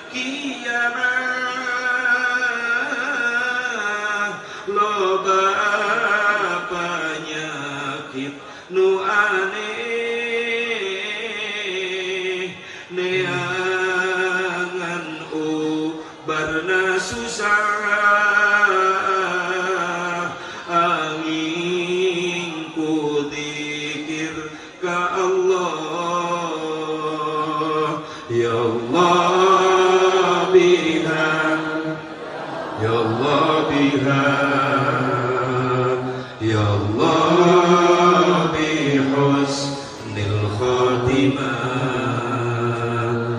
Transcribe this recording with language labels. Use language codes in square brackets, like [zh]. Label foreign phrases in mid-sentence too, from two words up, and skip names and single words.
[su] kiamat loba penyakit nu aneh neangan ubarna susah angin ku dzikir ka Allah. [ar] يا الله بها، يا الله بها، يا الله بحسن الخاتمة.